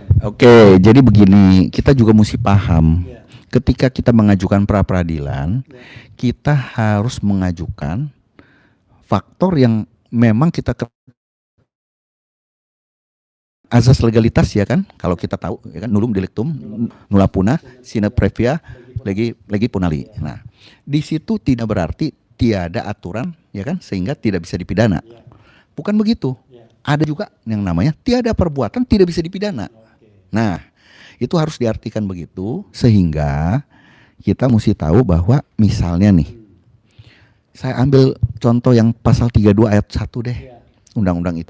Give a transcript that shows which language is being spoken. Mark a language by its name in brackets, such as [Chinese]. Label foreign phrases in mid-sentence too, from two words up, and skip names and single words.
[Indonesian] Oke, jadi begini, kita juga mesti paham. Ketika kita mengajukan pra peradilan, kita harus mengajukan faktor yang memang kita azas legalitas ya kan, kalau kita tahu ya kan, [Latin] nullum delictum nulla puna sine previa legi punali. [Indonesian] Nah, di situ tidak berarti tiada aturan ya kan, sehingga tidak bisa dipidana. Bukan begitu. Ada juga yang namanya tiada perbuatan tidak bisa dipidana. Nah, itu harus diartikan begitu sehingga kita mesti tahu bahwa misalnya nih, saya ambil contoh yang pasal 32 ayat 1 deh, Undang-Undang ITE.